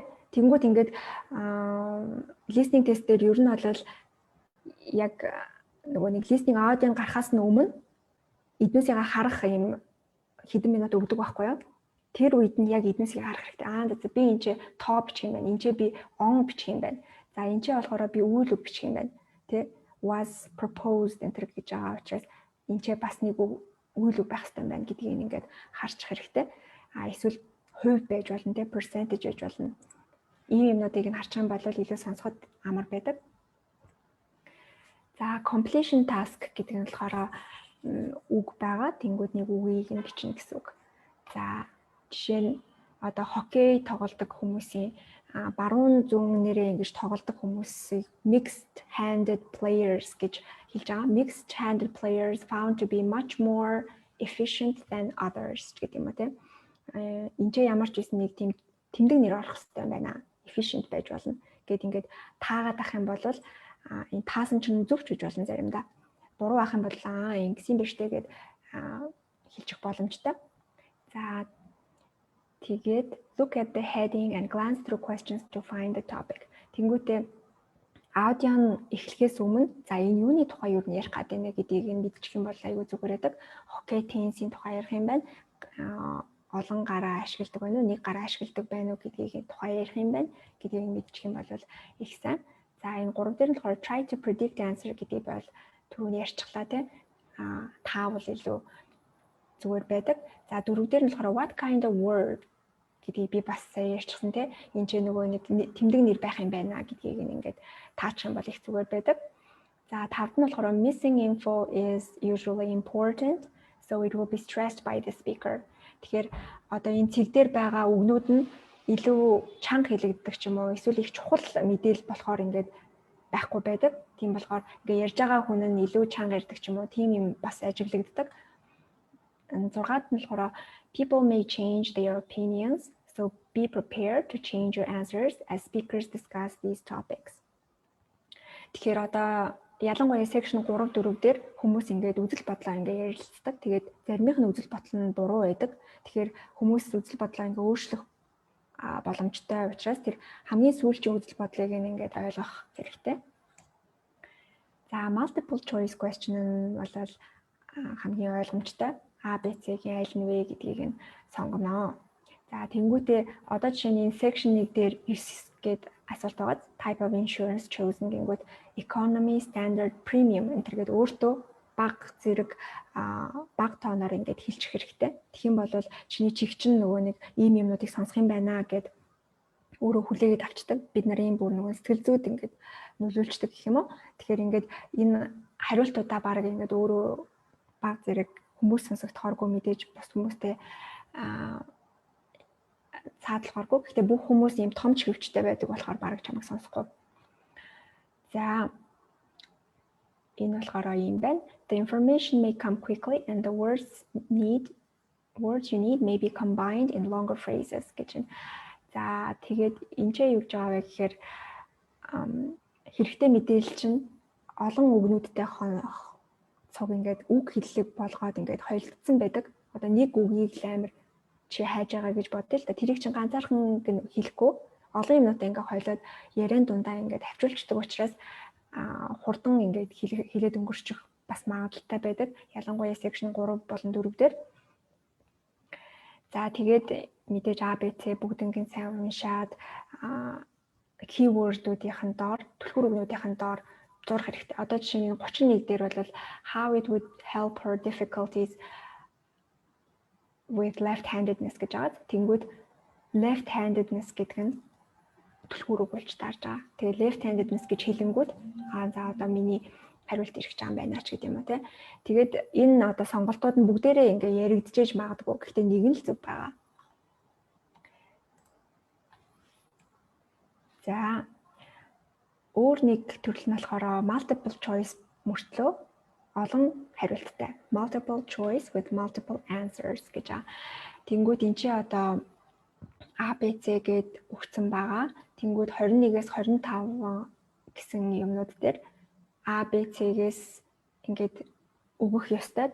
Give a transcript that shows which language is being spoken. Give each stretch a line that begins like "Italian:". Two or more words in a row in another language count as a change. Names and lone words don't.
Mongolian: Тэнгүүд ингээд
English: listening test
Mongolian: дээр ер нь бол яг нөгөө нэг listening аудиог гарахаас нь өмнө эднээсээ харах юм хэдэн минут өгдөг байхгүй юу? Тэр үед нь яг эднээсээ харах хэрэгтэй. Би энэ ч тоо бичих юм байна. Энд ч би on бичих юм байна. За энэ ч болохоор би үйл үг бичих юм байна. Тэ
English: was proposed
Mongolian: энэ гэж байгаа учраас энэ ч бас нэг үйл үг байх хэрэгтэй байна гэдгийг ингээд харчих хэрэгтэй. Эсвэл хувь байж болно те percentage байж болно. Ийм юмнуудыг нь харчих юм бол илүү сонсоход амар байдаг. За
English: completion task
Mongolian: гэдэг нь болохоор үг байгаа. Тэнгүүд нэг үгийг нь бичнэ гэсэн үг. За жишээ нь одоо хоккей тоглодог хүмүүсийн баруун зүүн нэрээ ингэж тоглодог хүмүүсийг
English: mixed handed players
Mongolian: гэж хэлж байгаа.
English: Mixed handed players found to be much more efficient than others
Mongolian: гэдэг юм уу тийм. Энд ч ямар ч байсан нэг тийм тэмдэг нэр орох хэрэгтэй байна. Efficient байж болно. Гэт ингээд таагаад ах юм бол энэ таасан чинь зөвч гэж болно заримдаа. Буруу ах юм бол ингэсэн биш үү гэд хэлчих боломжтой. За тэгээд
English: look at the heading and glance through questions to find the topic.
Mongolian: Тэнгүүтээ аудио эхлэхээс өмнө за энэ юуны тухай юу ярих гэдэг нэ гэдгийг нь мэдчих юм бол аюу зүгээр байдаг. Хоккей теннисийн тухай ярих юм байна. Олон гараа ашигладаг байна уу, нэг гараа ашигладаг байна уу гэдгийг тухай ярих юм байна. Гэдгийг мэдчих юм бол их сайн. За энэ 3 дээр нь болохоор
English: try to predict the answer
Mongolian: гэдэг бол түрүүний ярьчихлаа тийм. Таавал илүү зүгээр байдаг. За 4 дээр нь болохоор
English: what kind of word
Mongolian: гэдгийг би бас сая ярьчихсан тийм. Энд ч нөгөө нэг тэмдэг нэр байх юм байна гэдгийг ингээд таачих юм бол их зүгээр байдаг. За 5-д нь болохоор
English: missing info is usually important, so it will be stressed by the speaker.
Mongolian: Тэгэхээр одоо энэ цэг дээр байгаа үгнүүд нь илүү чанга хэлэгддэг ч юм уу эсвэл их чухал мэдээлэл болохоор ингээд байхгүй байдаг. Тийм болохоор ингээд ярьж байгаа хүн нь илүү чанга ярьдаг ч юм уу тийм юм бас ажиглагддаг. 6-ад нь болохоор
English: people may change their opinions, so be prepared to change your answers as speakers discuss these topics.
Mongolian: Тэгэхээр одоо ялангуяа section 3 4 дээр хүмүүс ингээд үзэл бодлоо ингээд ярилцдаг. Тэгээд заримийнх нь үзэл бодол нь буруу байдаг. Тэгэхээр хүмүүс үзэл бодлоо ингээд өөрчлөх боломжтой учраас тэр хамгийн сүүлчийн үзэл бодлыг ингээд ойлгох хэрэгтэй. За
English: multiple choice question
Mongolian: нь бол хамгийн ойлгомжтой. А, Б, С-ийн аль нь вэ гэдгийг нь сонгоно. За тэнгуүтээ одоо жишээ нь section 1 дээр 9 гээд асуулт байгаа.
English: Type of insurance chosen
Mongolian: гингүүд
English: economy, standard, premium
Mongolian: энэ төргээд өөртөө бага зэрэг бага тооноор ингээд хэлчих хэрэгтэй. Тэгэх юм бол чиний чиг чинь нөгөө нэг ийм юмнуудыг сонсох юм байна гэд өөрөө хүлээгээд авчдаг. Бид нарын бүр нөгөө сэтгэл зүйд ингээд нөлөөлчдөг гэх юм уу. Тэгэхээр ингээд энэ хариултуудаа баг ингээд өөрөө бага зэрэг хүмүүс сонсогдохооргүй мэдээж бус хүмүүстэй цаадлахааргүй. Гэхдээ бүх хүмүүс ийм том чивчтэй байдаг болохоор баг чамайг сонсохгүй. За энэ болохоор юм байна.
English: The information may come quickly and the words you need may be combined in longer phrases гэж.
Mongolian: За тэгээд энэ ч юу гэж байгаа вэ гэхээр хэрэгтэй мэдээлэл чинь олон үгнүүдтэй цуг ингээд үг хэллэг болгоод ингээд хойлдсон байдаг. Одоо нэг үгийг л амар чи хайж байгаа гэж бодъё л да. Тэрийг чинь ганцаархан хэлэхгүй олон юмнуудаа ингээд хойлоод яриан дундаа ингээд хавчуулчдаг учраас хурдан ингээд хэлээд өнгөрчих бас магадaltaй байдаг. Ялангуяа section 3 болон 4 дээр. За тэгээд мэдээж А, Б, С бүгднийг сайн уншаад keyword-уудын доор, түлхүүр үгнүүдийн доор зурх хэрэгтэй. Одоо жишээ нь 31 дээр бол
English: how it would help her difficulties with left-handedness
Mongolian: гэж байгаа. Тэнгүүд left-handedness гэдэг нь түлхүүр үг болж таарж байгаа. Тэгээ left-handedness гэж хэлэнгүүд за одоо миний хариулт ирэх гэж байгаа юм байна ч гэдэг юм уу те. Тэгээд энэ одоо сонголтууд нь бүгдээрээ ингээ яригдчихэж магадгүй. Гэхдээ нэг нь л зөв байгаа. За өөр нэг төрөл нь болохоор
English: multiple choice
Mongolian: мөртлөө олон хариулттай.
English: Multiple choice with multiple answers
Mongolian: гэж байгаа. Тэнгүүд эн чинь одоо A, B, C гэд өгсөн байгаа. Тэнгүүд 21-ээс 25 гэсэн юмнууд дээр А, Б, С-гээс ингээд өгөх ёстой.